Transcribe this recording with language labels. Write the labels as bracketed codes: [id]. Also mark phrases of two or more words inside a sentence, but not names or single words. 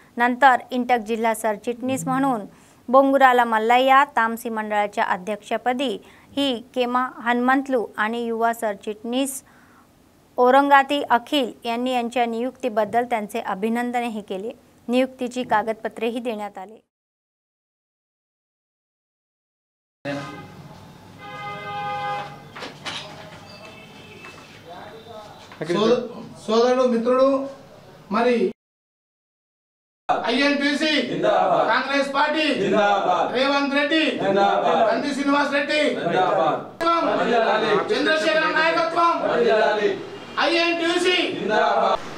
[mr] नंतर इंटक जिल्हा सरचिटणीस म्हणून बोंगुराला मल्लय्या तामसी मंडळाच्या अध्यक्षपदी ही केमा हनुमंतलू आणि युवा सरचिटणीस औरंगाती अखिल यांनी यांच्या नियुक्तीबद्दल त्यांचे अभिनंदनही केले। नियुक्तीची कागदपत्रेही देण्यात आले। [te] సోదరుడు మిత్రుడు మరి ఐఎన్టీసీ జిందాబాద్, కాంగ్రెస్ పార్టీ జిందాబాద్, రేవంత్ రెడ్డి జిందాబాద్, నంది శ్రీనివాస్ రెడ్డి జిందాబాద్, చంద్రశేఖర్ నాయకత్వం ఐఎన్టీసీ జిందాబాద్।